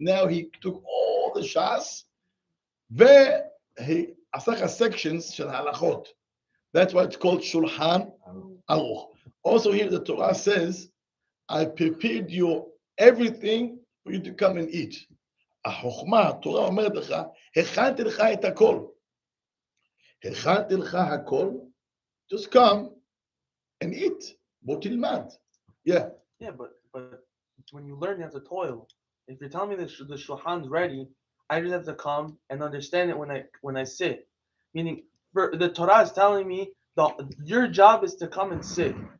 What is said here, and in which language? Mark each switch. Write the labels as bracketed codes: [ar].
[en] Now he took all the Shas, he asach sections shel halachot. That's why it's called Shulchan Aruch. Also here the Torah says, I prepared you everything for you to come and eat. [he] החוכמה, התורה אומרת לך, הכנתי לך את הכל. הכנתי לך הכל, [en] just come and eat. [he] בוא תלמד. [en] Yeah. Yeah, but when you learn, you have to toil. If you're telling me the Shulchan's ready, I just have to come and understand it when I sit. Meaning, the Torah is telling me your job is to come and sit.